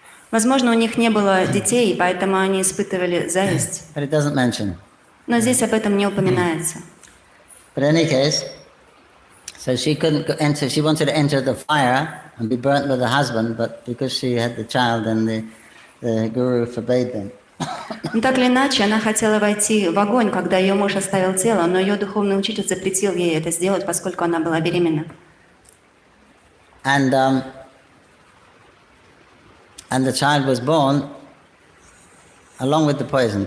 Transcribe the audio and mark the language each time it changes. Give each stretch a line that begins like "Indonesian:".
Russian: Возможно, у них не было детей, поэтому они испытывали зависть.
English: But it doesn't mention.
Russian: Но здесь об этом не упоминается.
English: But in any case, so she couldn't enter. She wanted to enter the fire and be burnt with her husband, but because she had the child, then the guru forbade them.
Russian: Но так или иначе, она хотела войти в огонь, когда ее муж оставил тело, но ее духовный учитель запретил ей это сделать, поскольку она была беременна.
English: And the child was born along with the poison.